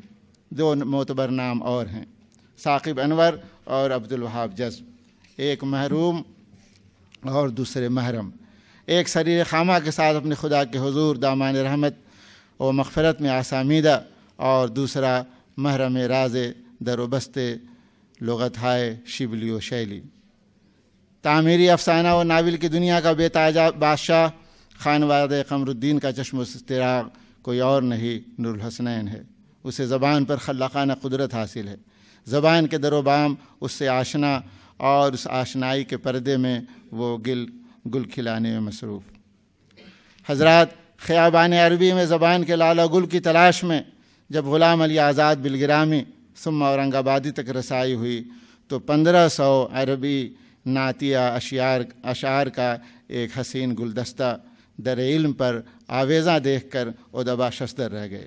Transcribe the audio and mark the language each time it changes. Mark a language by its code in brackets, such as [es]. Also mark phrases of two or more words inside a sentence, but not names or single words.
[ur] دو معتبر نام اور ہیں، ثاقب انور اور عبدالوہاب جذب، ایک محروم اور دوسرے محرم، ایک سریر خامہ کے ساتھ اپنے خدا کے حضور دامان رحمت و مغفرت میں آسامیدہ، اور دوسرا محرم راز در و بست لغت ہائے شبلی و شیلی۔ تعمیری افسانہ و ناول کی دنیا کا بے تاج بادشاہ خانوادہ قمر الدین کا چشم و چراغ کوئی اور نہیں، نور الحسنین ہے۔ اسے زبان پر خلاقانہ قدرت حاصل ہے، زبان کے در و بام اس سے آشنا، اور اس آشنائی کے پردے میں وہ گل کھلانے میں مصروف۔ حضرات، خیابان عربی میں زبان کے لالہ گل کی تلاش میں جب غلام علی آزاد بالگرامی ثم اورنگ آبادی تک رسائی ہوئی تو 1500 عربی نعتیہ اشعار کا ایک حسین گلدستہ در علم پر آویزاں دیکھ کر ادبا ششدر رہ گئے۔